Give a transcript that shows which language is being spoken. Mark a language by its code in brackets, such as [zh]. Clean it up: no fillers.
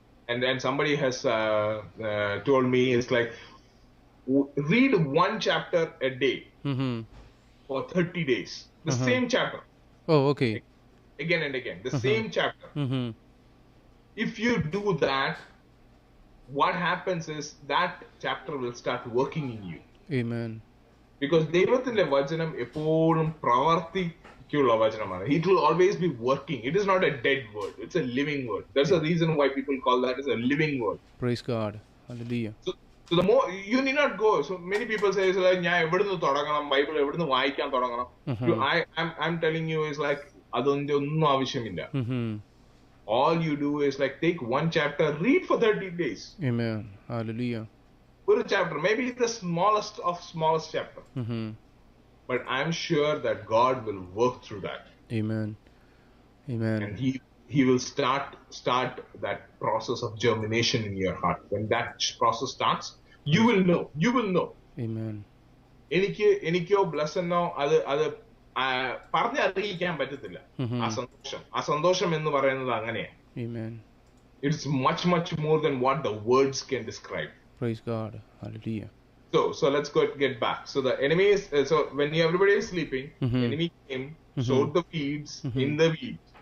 [en] And then somebody has told me, it's like, read one chapter a day for 30 days. The same chapter. Oh, okay. Again and again. The same chapter. If you do that, what happens is that chapter will start working in you. Amen. [ml] Because ദൈവത്തിന്റെ വചനം എപ്പോഴും പ്രവർത്തിക്കുള്ള വചനമാണ്. [en] It will always be working. It is not a dead word. It's a living word. That's the reason why people call that as a living word. Praise God. Hallelujah. So the more, you need not go. So many people say, [ml] ഞാൻ എവിടുന്ന് തുടങ്ങണം, Bible എവിടുന്ന് വായിക്കാൻ തുടങ്ങണം. [en] I'm telling you is like, [ml] അതൊന്നും ഒന്നും ആവശ്യമില്ല. [en] All you do is like take one chapter, read for 30 days. Amen. Hallelujah. One chapter, maybe the smallest of smallest chapter. But I'm sure that God will work through that. Amen. Amen. And He will start that process of germination in your heart. When that process starts, you will know. You will know. Amen. [ml] എനിക്കോ ബ്ലസ്സെന്നോ അത് പറഞ്ഞ് അറിയിക്കാൻ പറ്റത്തില്ല. ആ സന്തോഷം എന്ന് പറയുന്നത് അങ്ങനെയാണ്. [en] Amen. It's much more than what the words can describe. Praise God. Hallelujah. So let's get back. So the enemy is, so when everybody is sleeping, the enemy came, sowed the weeds in the weeds.